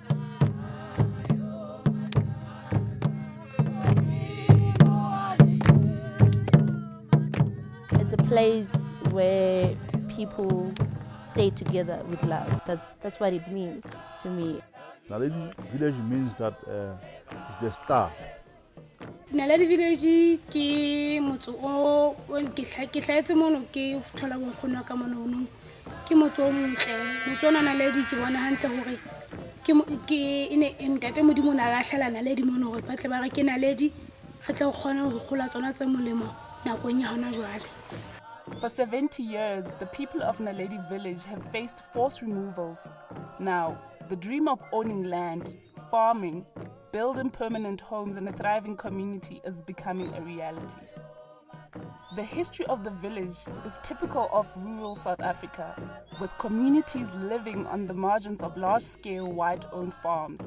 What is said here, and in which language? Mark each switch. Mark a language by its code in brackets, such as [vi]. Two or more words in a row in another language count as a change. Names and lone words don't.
[en] It's a place where people stay together with love. That's what it means to me. Naledi village means that it's the star. [st] Naledi village ke motso o ke hlaetse mono ke thola bonkgono ka mono no ke motso o motle motso ona Naledi ke bona hantle hore ke ine ntate modimo na lahlela Naledi mono hore ba tle ba re ke Naledi re tle go kgona go gola tsona tse molemo nakong ya hona jwale. [en] For 70 years, the people of Naledi village have faced forced removals. Now, the dream of owning land, farming, building permanent homes and a thriving community is becoming a reality. The history of the village is typical of rural South Africa, with communities living on the margins of large-scale white-owned farms.